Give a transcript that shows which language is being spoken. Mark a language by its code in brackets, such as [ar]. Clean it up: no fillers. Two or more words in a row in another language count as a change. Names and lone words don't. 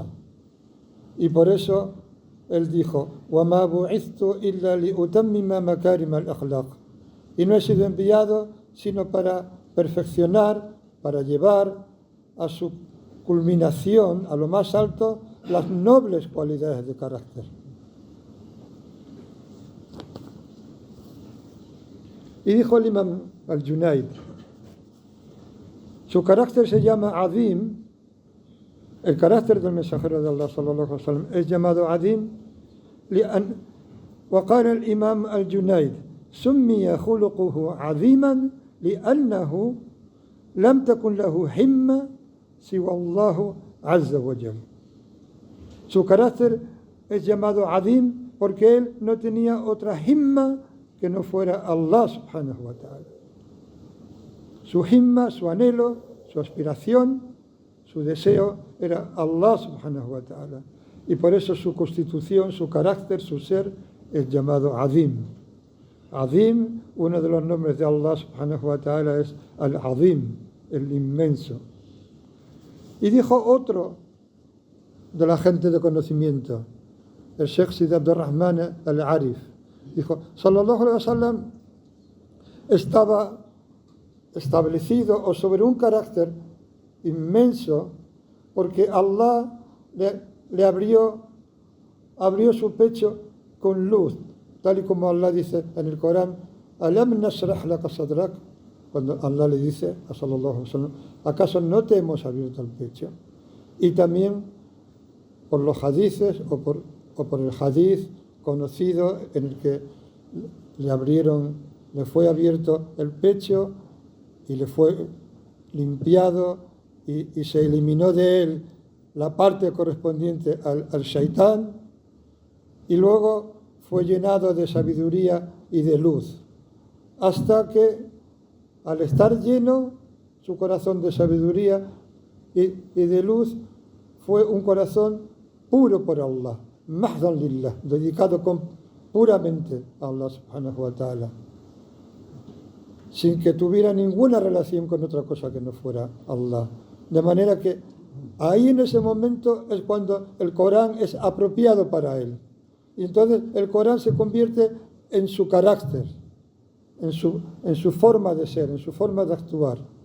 [es] Y por eso él dijo: [ar] وَمَا بُعِثْتُ إِلَّا لِأُتَمِّمَ مَكَارِمَ الْأَخْلَاقِ. [es] Y no he sido enviado sino para perfeccionar, para llevar a su culminación, a lo más alto, las nobles cualidades de carácter. Y dijo el Imam al-Junayd, su carácter se llama Azim, el carácter del mensajero de Allah [ar] صلى الله عليه وسلم [es] es llamado Azim, [ar] وقال الإمام الجنيد سمي خلقه عظيما لأنه لم تكن له همة سوى الله عز وجل. [es] Su carácter es llamado Azim porque él no tenía otra himma que no fuera Allah [ar] سبحانه وتعالى. [es] Su himma, su anhelo, su aspiración, su deseo era Allah [ar] سبحانه وتعالى. [es] Y por eso su constitución, su carácter, su ser es llamado Azim. Azim, uno de los nombres de Allah [ar] سبحانه وتعالى [es] es Al-Azim, el inmenso. Y dijo otro de la gente de conocimiento, el Sheikh Sidi Abdurrahman al-Arif, dijo: [ar] صلى الله عليه وسلم [es] estaba establecido o sobre un carácter inmenso porque Allah le abrió su pecho con luz, tal y como Allah dice en el Corán, [ar] ألم نشرح لك صدرك, [es] cuando Allah le dice a [ar] صلى الله عليه وسلم, [es] ¿acaso no te hemos abierto el pecho? Y también por los hadices o por el hadiz conocido en el que le fue abierto el pecho y le fue limpiado y se eliminó de él la parte correspondiente al shaitán, y luego fue llenado de sabiduría y de luz, hasta que al estar lleno su corazón de sabiduría y de luz fue un corazón puro por Allah, [ar] محضا لله, [es] dedicado puramente a Allah [ar] سبحانه وتعالى, [es] sin que tuviera ninguna relación con otra cosa que no fuera Allah. De manera que ahí en ese momento es cuando el Corán es apropiado para él. Y entonces el Corán se convierte en su carácter, en su forma de ser, en su forma de actuar.